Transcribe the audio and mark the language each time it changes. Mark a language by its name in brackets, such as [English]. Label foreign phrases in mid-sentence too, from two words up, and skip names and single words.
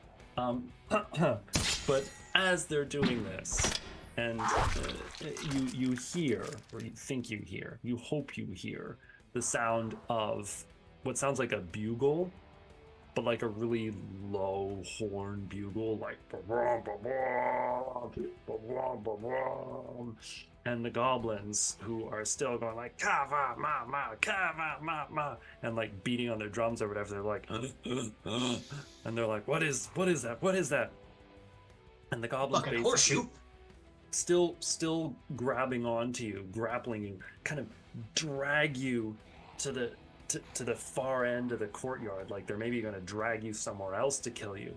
[English] But as they're doing this, and you hear, or you think you hear, you hope you hear, the sound of what sounds like a bugle, but like a really low horn bugle, like and the goblins who are still going like kava ma ma kava ma ma and like beating on their drums or whatever, they're like and they're like what is that, and the goblins Fucking basically horseshoe. still grabbing onto you, grappling you, kind of drag you to the far end of the courtyard, like they're maybe going to drag you somewhere else to kill you.